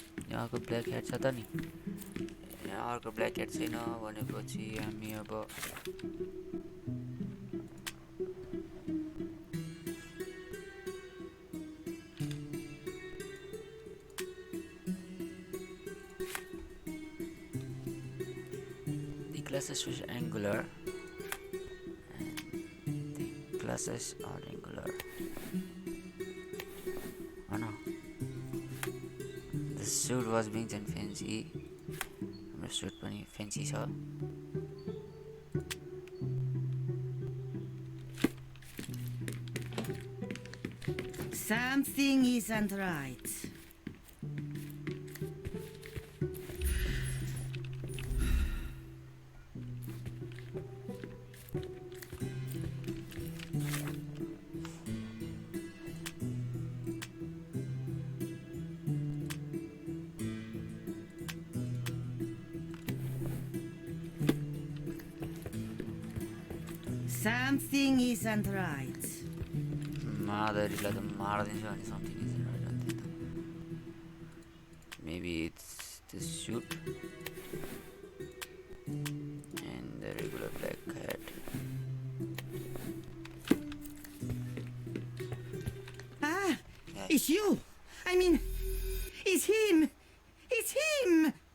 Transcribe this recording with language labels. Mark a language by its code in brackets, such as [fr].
[ne] यहाँको black head छ त नि यहाँ अर्को ब्ल्याक हेड छैन भनेपछि हामी अब [en] the glasses was angular and the glasses are angular. Oh no. The suit was big and fancy. The suit [ne] पनि [en] fancy [ne] छ. [en] Something isn't right. Something isn't right. [ne] माधुरीलाई त मारिदिन्छ भने [en] something isn't right [ne] अन्त त. [en] Maybe it's the suit and the regular black hat. Ah, Yeah. it's you. I mean, it's him. It's him.